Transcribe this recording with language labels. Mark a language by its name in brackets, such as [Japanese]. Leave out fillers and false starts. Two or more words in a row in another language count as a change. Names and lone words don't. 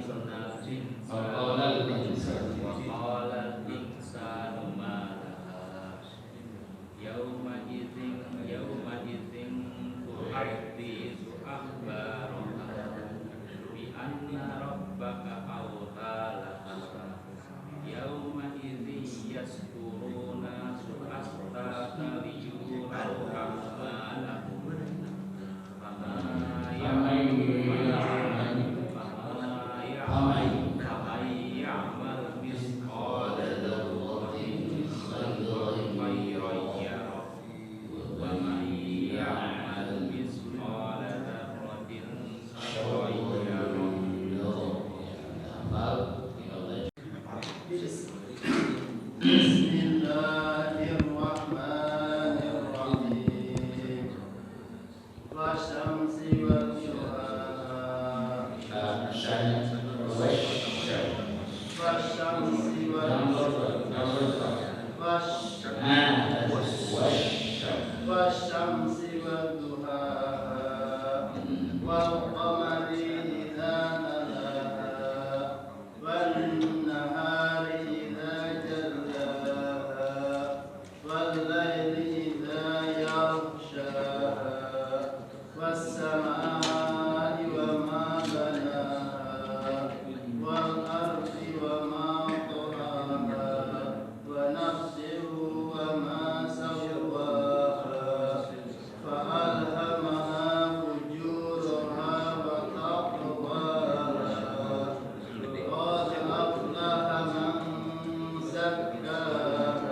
[Arabic] الإنسان ما لها يومئذ تحدث أخبارها بأن ربك أوحى لها يومئذ يسكرون سؤاستك ليروا أعمالهم فما يعمل مثقال ذرة خيرا يره ومن يعمل مثقال ذرة شرا يره. Bismillahirrahmanirrahim. والشمس وضحاها. والشمس وضحاها. والقمر إذا تلاها. والنهار إذا جلاها. والليل إذا يغشاها. والسماء وما بناها. والأرض وما طحاها. ونفس وما سواها. فألهمها فجورها وتقواها. قد أفلح من زكاها.